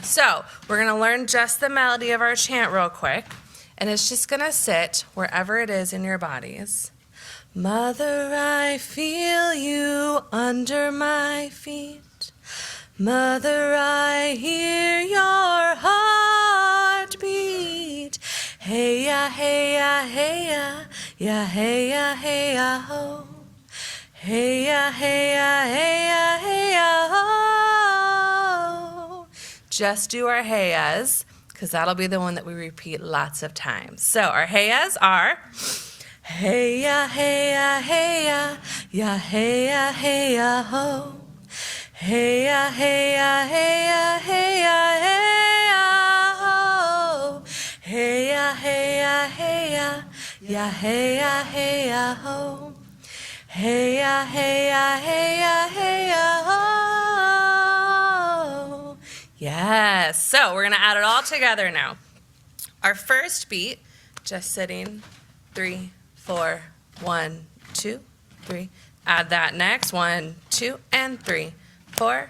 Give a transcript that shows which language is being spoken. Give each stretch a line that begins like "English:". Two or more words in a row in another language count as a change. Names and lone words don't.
English: So we're going to learn just the melody of our chant real quick, and it's just going to sit wherever it is in your bodies. Mother, I feel you under my feet. Mother, I hear your heartbeat. Hey ya, hey ya, hey ya, ya hey ya, hey ya, ho. Hey ya, hey ya, hey ya, hey ya, ho. Just do our hey-yas, because that'll be the one that we repeat lots of times. So our hey-yas are hey ya, hey ya, hey ya, ya hey ya, hey ya, ho. Hey ya, hey ya, hey ya, hey ya, hey ya, ho. Hey ya, hey ya, hey ya, ya hey ya, hey ya, ho. Hey ya, hey ya, hey ya, hey ya, ho. Yes. So we're going to add it all together now. Our first beat, just sitting, 3, 4, 1, 2, 3. Add that next, 1, 2, and 3, 4.